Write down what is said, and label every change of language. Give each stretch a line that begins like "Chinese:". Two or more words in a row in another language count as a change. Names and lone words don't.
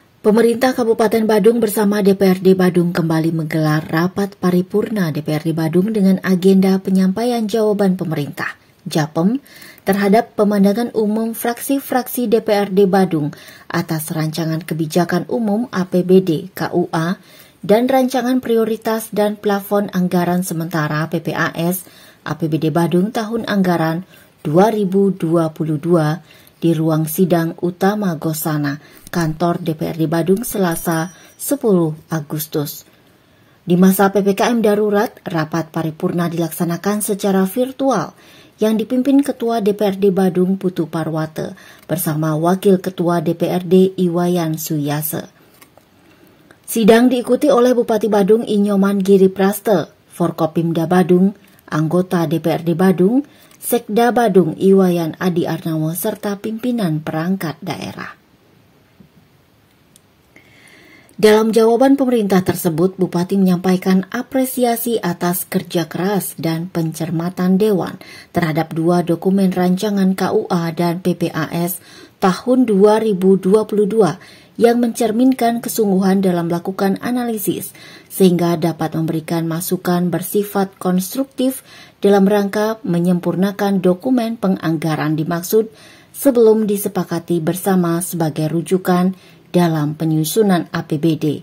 Indonesian: Pemerintah Kabupaten Badung bersama DPRD Badung kembali menggelar rapat paripurna DPRD Badung dengan agenda penyampaian jawaban pemerintah, JAPEM, terhadap pemandangan umum fraksi-fraksi DPRD Badung atas rancangan kebijakan umum APBD KUA dan rancangan prioritas dan plafon anggaran sementara PPAS APBD Badung tahun anggaran 2022 di ruang sidang utama Gosana, kantor DPRD Badung Selasa 10 Agustus. Di masa PPKM darurat, rapat paripurna dilaksanakan secara virtual yang dipimpin Ketua DPRD Badung Putu Parwate bersama Wakil Ketua DPRD Iwayan Suyase. Sidang diikuti oleh Bupati Badung Inyoman Giri Praste, Forkopimda Badung, anggota DPRD Badung, Sekda Badung Iwayan Adi Arnawo, serta pimpinan perangkat daerah. Dalam jawaban pemerintah tersebut, Bupati menyampaikan apresiasi atas kerja keras dan pencermatan Dewan terhadap dua dokumen rancangan KUA dan PPAS tahun 2022 yang mencerminkan kesungguhan dalam melakukan analisis sehingga dapat memberikan masukan bersifat konstruktif dalam rangka menyempurnakan dokumen penganggaran dimaksud sebelum disepakati bersama sebagai rujukan dalam penyusunan APBD.